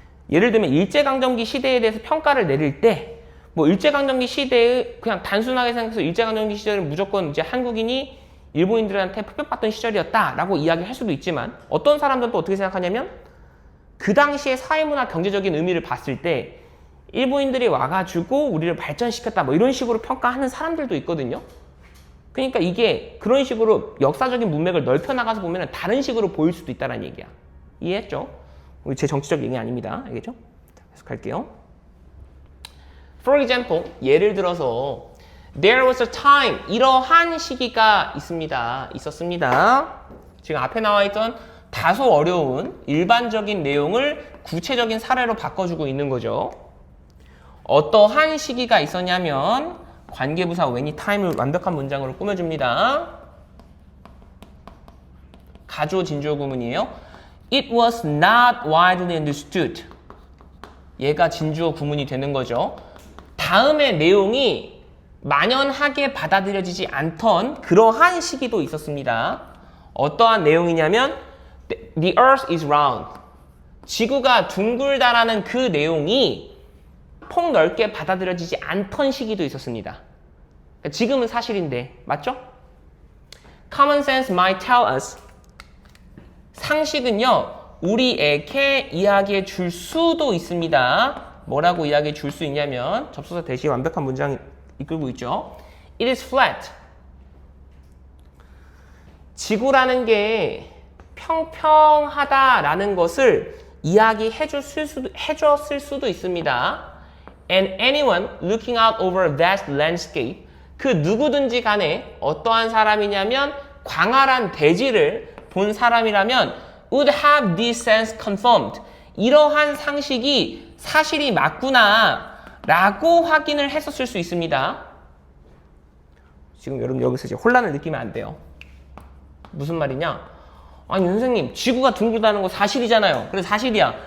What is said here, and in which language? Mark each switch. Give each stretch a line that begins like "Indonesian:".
Korean: 예를 들면 일제강점기 시대에 대해서 평가를 내릴 때 뭐 일제강점기 시대의 그냥 단순하게 생각해서 일제강점기 시절은 무조건 이제 한국인이 일본인들한테 폭격받던 시절이었다라고 이야기할 수도 있지만 어떤 사람들은 또 어떻게 생각하냐면 그 당시에 사회문화 경제적인 의미를 봤을 때 일본인들이 와가지고 우리를 발전시켰다 뭐 이런 식으로 평가하는 사람들도 있거든요. 그러니까 이게 그런 식으로 역사적인 문맥을 넓혀나가서 보면 다른 식으로 보일 수도 있다는 얘기야. 이해했죠? 제 정치적 얘기 아닙니다. 알겠죠? 계속 갈게요.
English: For example,
Korean: 예를 들어서
English: There was a time,
Korean: 이러한 시기가 있었습니다. 지금 앞에 나와 있던 다소 어려운 일반적인 내용을 구체적인 사례로 바꿔주고 있는 거죠. 어떠한 시기가 있었냐면 관계부사 when이 time을 완벽한 문장으로 꾸며줍니다. 가주어 진주어 구문이에요.
English: It was not widely understood.
Korean: 얘가 진주어 구문이 되는 거죠. 다음의 내용이 만연하게 받아들여지지 않던 그러한 시기도 있었습니다. 어떠한 내용이냐면
English: The earth is round.
Korean: 지구가 둥글다라는 그 내용이 폭넓게 받아들여지지 않던 시기도 있었습니다. 지금은 사실인데 맞죠?
English: Common sense might tell us
Korean: 상식은요 우리에게 이야기해 줄 수도 있습니다. 뭐라고 이야기해 줄 수 있냐면 접속사 대시 완벽한 문장 이끌고 있죠.
English: It is flat.
Korean: 지구라는 게 평평하다라는 것을 이야기해 줬을 수도 있습니다.
English: And anyone looking out over a vast landscape
Korean: 그 누구든지 간에 어떠한 사람이냐면 광활한 대지를 본 사람이라면
English: would have this sense confirmed.
Korean: 이러한 상식이 사실이 맞구나 라고 확인을 했었을 수 있습니다. 지금 여러분 여기서 이제 혼란을 느끼면 안 돼요. 무슨 말이냐? 아니 선생님 지구가 둥글다는 거 사실이잖아요. 그래서 사실이야.